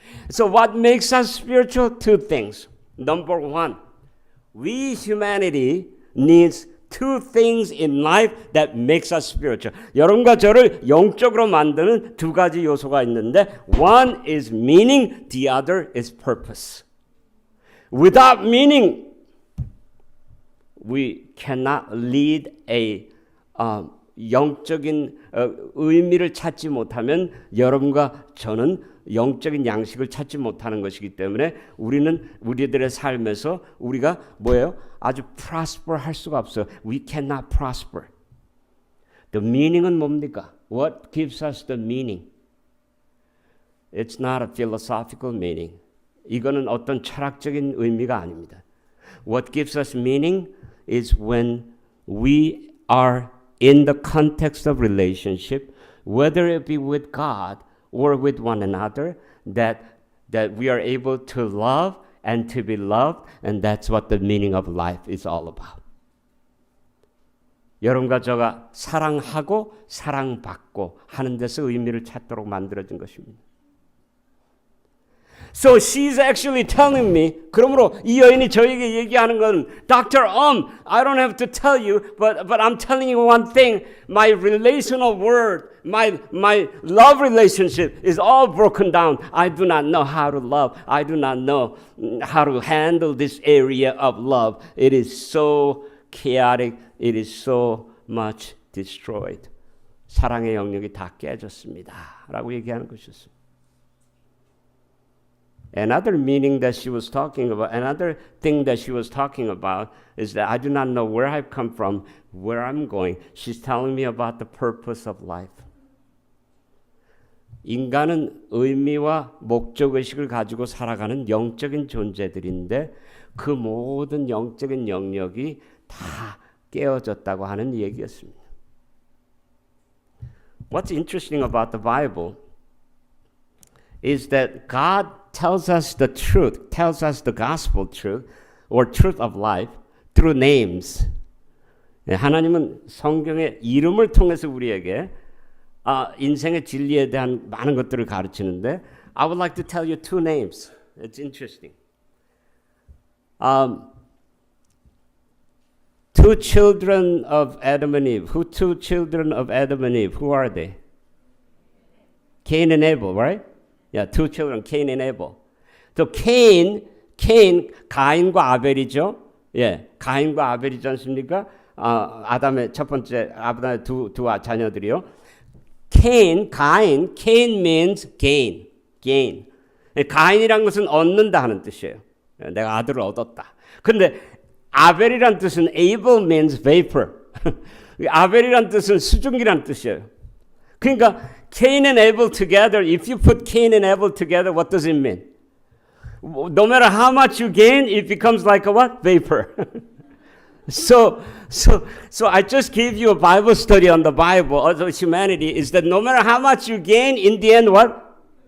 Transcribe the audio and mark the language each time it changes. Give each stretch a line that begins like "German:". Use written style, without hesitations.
English: So what makes us spiritual? Two things. Number one, we humanity needs two things in life that makes us spiritual.
Korean: 여러분과 저를 영적으로 만드는 두 가지 요소가 있는데
English: one is meaning, the other is purpose. Without meaning, we cannot lead a
Korean: 영적인 의미를 찾지 못하면 여러분과 저는 영적인 양식을 찾지 못하는 것이기 때문에 우리들의 삶에서 우리가 뭐예요? 아주 prosper 할 수가 없어요.
English: We cannot prosper. The meaning은
Korean: 뭡니까?
English: What gives us the meaning? It's not a philosophical meaning.
Korean: 이거는 어떤 철학적인 의미가 아닙니다.
English: What gives us meaning is when we are in the context of relationship, whether it be with God or with one another, that we are able to love and to be loved, and that's what the meaning of life is all about.
Korean: 여러분과 저가 사랑하고 사랑받고 하는 데서 의미를 찾도록 만들어진 것입니다.
English: So she's actually telling me,
Korean: 그러므로 이 여인이 저에게 얘기하는 건 Dr.
English: I don't have to tell you, but I'm telling you one thing. My relational world, my love relationship is all broken down. I do not know how to love. I do not know how to handle this area of love. It is so chaotic. It is so much destroyed.
Korean: 사랑의 영역이 다 깨졌습니다. 라고 얘기하는 것이었습니다.
English: Another meaning that she was talking about, another thing that she was talking about is that I do not know where I've come from, where I'm going. She's telling me about the purpose of life.
Korean: 인간은 의미와 목적의식을 가지고 살아가는 영적인 존재들인데 그 모든 영적인 영역이 다 깨어졌다고 하는 얘기였습니다.
English: What's interesting about the Bible is that God tells us the truth, tells us the gospel truth or truth of life through names.
Korean: 하나님은 성경의 이름을 통해서 우리에게 인생의 진리에 대한 많은 것들을 가르치는데
English: I would like to tell you two names. It's interesting. Two children of Adam and Eve. Two children of Adam and Eve. Who are they? Cain and Abel, right? Yeah, two children, Cain and Abel. So Cain,
Korean: 가인과 아벨이죠. 예, 가인과 아벨이지 않습니까? 아담의 첫 번째, 아담의 두 자녀들이요.
English: Cain means gain.
Korean: 가인이란 것은 얻는다 하는 뜻이에요. 내가 아들을 얻었다. 근데 아벨이란 뜻은
English: Abel means vapor.
Korean: 아벨이란 뜻은 수증기란 뜻이에요. 그러니까
English: Cain and Abel together, if you put Cain and Abel together, what does it mean? No matter how much you gain, it becomes like a what? Vapor. So I just gave you a Bible study on the Bible, also humanity, is that no matter how much you gain, in the end, what?